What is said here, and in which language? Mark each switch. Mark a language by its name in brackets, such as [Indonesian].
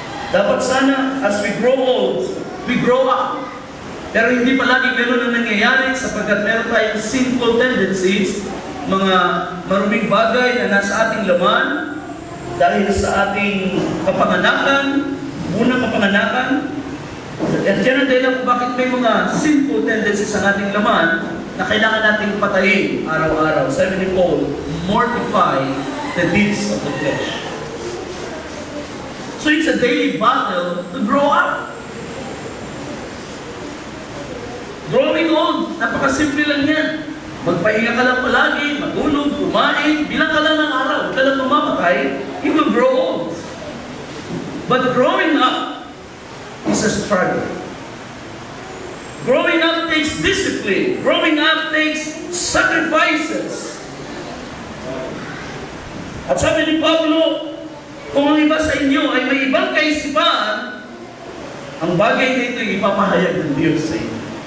[Filipino] Dapat sana, [English] as we grow old, we grow up. [Filipino] Pero hindi palagi gano'n ang nangyayari sapagkat meron tayong [English] sinful tendencies, [Filipino] mga maruming bagay na nasa ating laman dahil sa ating kapanganakan, unang kapanganakan. At yan ang dahilan kung bakit may mga [English] sinful tendencies [Filipino] sa ating laman na kailangan nating patayin araw-araw. Sabi ni [English] Paul, mortify the deeds of the flesh. So it's a daily battle to grow up. Growing old, [Filipino] napakasimple lang yan. Magpahinga ka lang palagi, matulog, kumain, bilang ka lang ng araw, huwag ka lang mamamatay, [English] you will grow old. But growing up is a struggle. Growing up takes discipline. Growing up takes sacrifices. [Filipino] At sabi ni Pablo, kung ang iba sa inyo ay may ibang kaisipan, ang bagay na ito ay ipapahayag ng Diyos sa inyo.